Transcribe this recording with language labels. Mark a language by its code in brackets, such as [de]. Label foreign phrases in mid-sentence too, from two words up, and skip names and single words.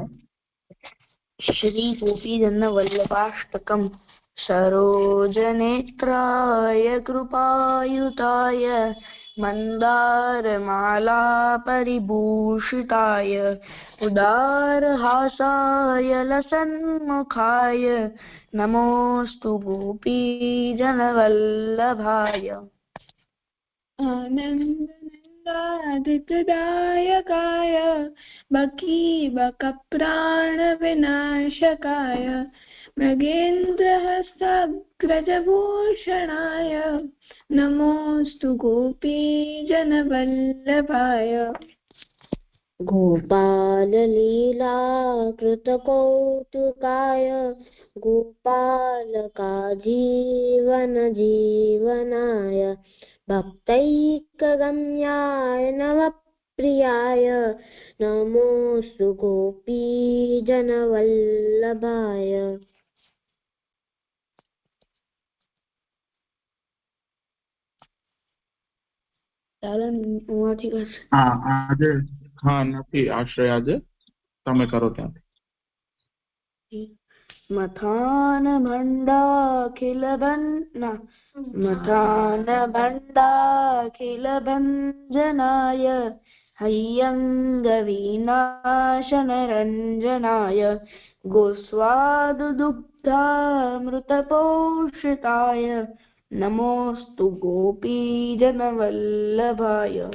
[sa] શ્રી ગોપીજન વલ્લભાષ્ટકમ સરોજનેત્રાય કૃપાયુતાય મંદારમાલા પરિભૂષિતાય ઉદારહાસાય લસન્મુખાય નમોસ્તુ ગોપીજન વલ્લભાય. साधितदायकाय बकीबकप्राणविनाशकाय मृगेन्द्रहस्ताग्रजभूषणाय नमोऽस्तु गोपीजनवल्लभाय। गोपाललीला कृतकौतुकाय गोपालकाजीवनजीवनाय भक्तैकगम्याय नवप्रियाय नमोऽस्तु गोपीजनवल्लभाय। [gu] આજે નથી આશ્રય, આજે તમે કરો ત્યાંથી। [sa] मथान भण्डाखिल भञ्जनाय हय्यङ्गविनाशनरञ्जनाय गोस्वादुदुग्धामृतपोषिताय नमोऽस्तु गोपीजनवल्लभाय।